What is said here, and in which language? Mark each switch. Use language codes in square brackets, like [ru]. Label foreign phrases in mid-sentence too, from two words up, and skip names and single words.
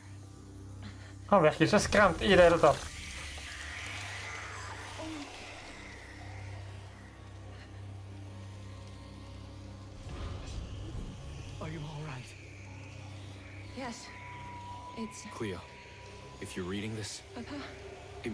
[no] Han virker ikke skremt i det hele tatt. [en] Are you all right? Yes. It's... Cleo, if you're reading this, Papa?